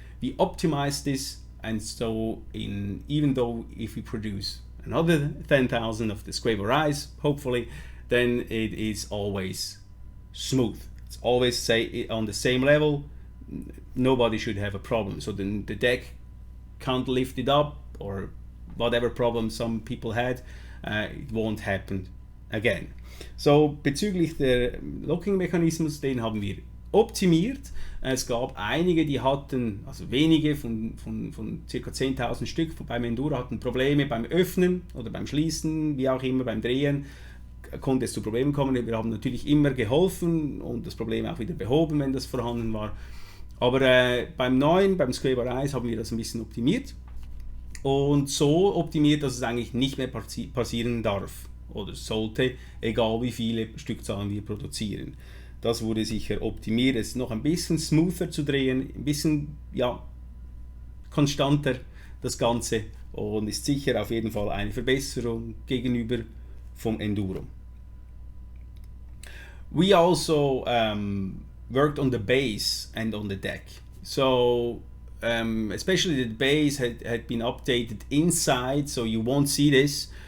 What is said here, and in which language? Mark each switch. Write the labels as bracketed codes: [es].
[en] We optimized this, and so even though if we produce another 10,000 of the SQuape A, hopefully, then it is always smooth. It's always on the same level. Nobody should have a problem. So then the deck can't lift it up, or whatever problem some people had, it won't happen again. [de] So bezüglich der Locking-Mechanismus, den haben wir optimiert. Es gab einige, die hatten, also wenige von ca. 10.000 Stück beim Enduro hatten Probleme beim Öffnen oder beim Schließen, wie auch immer, beim Drehen konnte es zu Problemen kommen. Wir haben natürlich immer geholfen und das Problem auch wieder behoben, wenn das vorhanden war. Aber beim SQuape A haben wir das ein bisschen optimiert und so optimiert, dass es eigentlich nicht mehr passieren darf oder sollte, egal wie viele Stückzahlen wir produzieren. Das wurde sicher optimiert. Es ist noch ein bisschen smoother zu drehen, ein bisschen konstanter das Ganze und ist sicher auf jeden Fall eine Verbesserung gegenüber vom Enduro. [en] We also worked on the base and on the deck. So especially the base had been updated inside, so you won't see this.